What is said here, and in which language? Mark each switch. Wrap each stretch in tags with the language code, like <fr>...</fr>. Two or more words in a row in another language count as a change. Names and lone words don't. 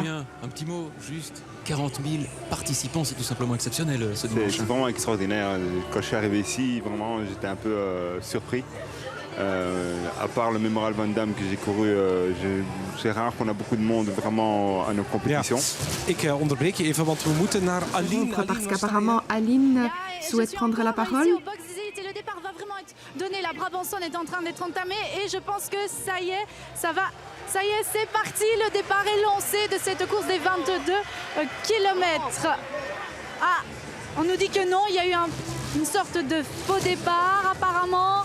<fr>Damien, un petit mot, juste 40 000 participants, c'est tout simplement exceptionnel ce dimanche. C'est vraiment extraordinaire. Quand je suis arrivé ici, vraiment, j'étais un peu surpris. À part le Memorial Van Damme que j'ai couru, c'est rare qu'on a beaucoup de monde vraiment à nos compétitions.</fr> <nl>Ik onderbreek je even, want we moeten naar Aline.</nl> <fr>Parce qu'apparemment, Aline souhaite prendre la parole. Le départ va vraiment être donné. La Brabançonne est en train d'être entamée et je pense que ça y est, ça y est, c'est parti. Le départ est lancé de cette course des 22 km. Ah, on nous dit que non, il y a eu une sorte de faux départ apparemment.</fr>